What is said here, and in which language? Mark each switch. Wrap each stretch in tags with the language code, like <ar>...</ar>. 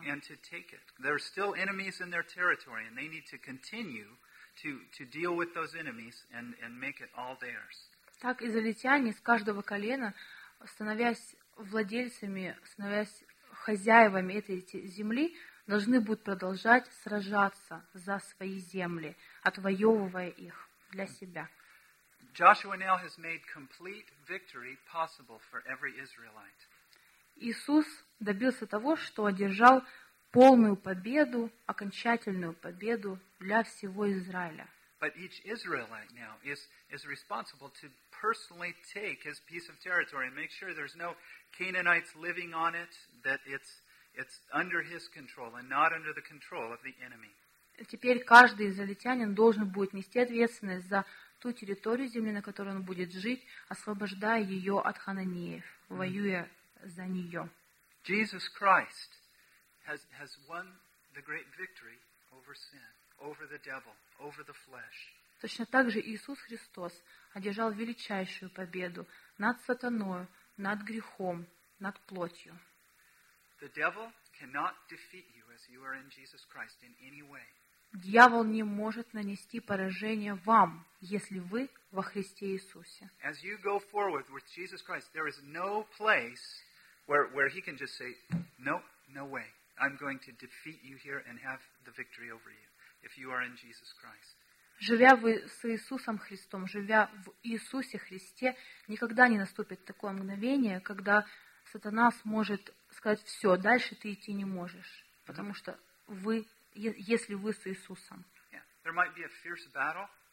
<en>And to take it. There are still enemies in their territory, and they need to continue to deal with those enemies and make it all theirs.</en> <ru>Так израильтяне с каждого колена, становясь владельцами, становясь хозяевами этой земли, должны будут продолжать сражаться за свои земли, отвоевывая их для себя.</ru> <en>Joshua now has made complete victory possible for every Israelite.</en> <ru>Иисус добился того, что одержал полную победу, окончательную победу для всего Израиля.</ru> <en>But each Israelite now is responsible to personally take his piece of territory and make sure there's no Canaanites living on it, that it's under his control and not under the control of the enemy.</en> <ru>Теперь каждый израильтянин должен будет нести ответственность за ту территорию земли, на которой он будет жить, освобождая ее от хананеев, воюя за нее.</ru> <en>Jesus Christ has won the great victory over sin, over the devil, over the flesh.</en> <ru>Точно так же Иисус Христос одержал величайшую победу над сатаною, над грехом, над плотью.</ru> <en>The devil cannot defeat you as you are in Jesus Christ in any way.</en> <ru>Дьявол не может нанести поражение вам, если вы во Христе Иисусе.</ru> <en>As you go forward with Jesus Christ, there is no place where he can just say, nope, no way. I'm going to defeat you here and have the victory over you if you are in Jesus Christ.</en> <ru>Живя вы с Иисусом Христом, живя в Иисусе Христе, никогда не наступит такое мгновение, когда сатана сможет сказать, все, дальше ты идти не можешь, потому что вы, если вы с Иисусом.</ru> <en>Yeah. There might be a fierce battle,</en>